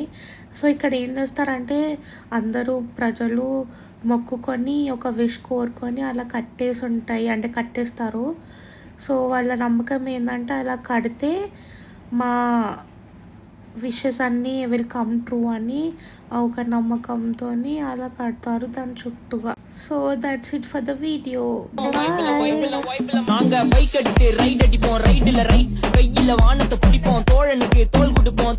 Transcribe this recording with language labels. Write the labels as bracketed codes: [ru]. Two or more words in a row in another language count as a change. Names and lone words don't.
[te] సో ఇక్కడ ఏం చేస్తారంటే అందరూ ప్రజలు మొక్కుకొని ఒక విష్ కోరుకొని అలా కట్టేస్తారు. సో వాళ్ళ నమ్మకం ఏంటంటే అలా కడితే మా విషెస్ అన్నీ [en] will come true [te] అని ఒక నమ్మకంతో అలా కడతారు దాని చుట్టూగా. [en] so that's it for the video. [ta] நாங்க பைக் அடித்து ரைட் அடிப்போம், ரைடுல ரைட் கையில வானத்தை பிடிப்போம், தோழனுக்கு தோல் கொடுப்போம்.